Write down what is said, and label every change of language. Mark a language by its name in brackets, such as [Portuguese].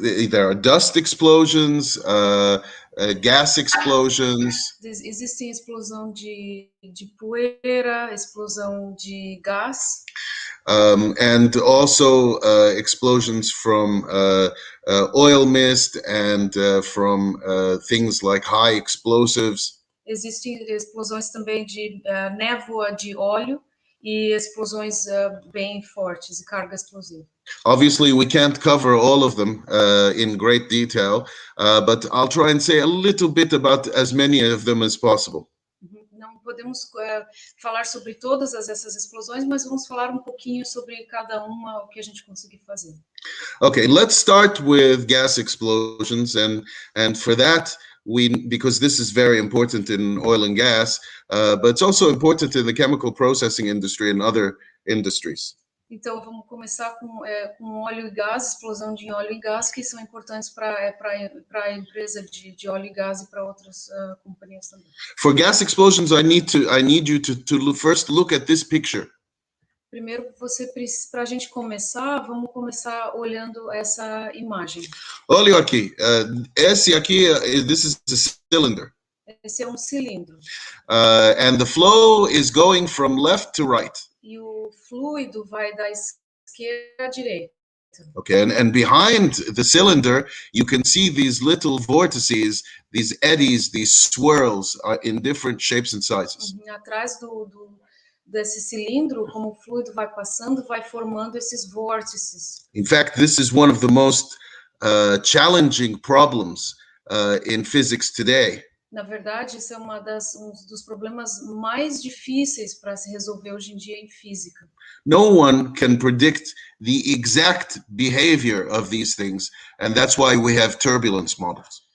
[English] There are dust explosions, gas explosions. [Portuguese] Existem explosão de poeira, explosão de gás. [English] And also explosions from oil mist and from things like high explosives. [Portuguese] Existem explosões também de névoa de óleo e explosões bem fortes e carga explosiva. [English] Obviously, we can't cover all of them in great detail, but I'll try and say a little bit about as many of them as possible. [Portuguese] Não podemos falar sobre todas essas explosões, mas vamos falar um pouquinho sobre cada uma, o que a gente conseguir fazer. [English] Okay, let's start with gas explosions, and for that, because this is very important in oil and gas, but it's also important in the chemical processing industry and other industries. [Portuguese] Então, vamos começar com óleo e gás, explosão de óleo e gás, que são importantes para a empresa de óleo e gás e para outras companhias também. [English] For gas explosions, I need you to first look at this picture. [Portuguese] Primeiro, para a gente começar, vamos começar olhando essa imagem. Olha aqui, esse aqui, [English] this is a cylinder. [Portuguese] Esse é um cilindro. [English] And the flow is going from left to right. [Portuguese] E o fluido vai da esquerda à direita. [English] Okay, and behind the cylinder, you can see these little vortices, these eddies, these swirls in different shapes and sizes. [Portuguese] Atrás desse cilindro, como o fluido vai passando, vai formando esses vórtices. [English] In fact, this is one of the most challenging problems in physics today. [Portuguese] Na verdade, isso é um dos problemas mais difíceis para se resolver hoje em dia em física. [English] No one can predict the exact behavior of these things, and that's why we have turbulence models.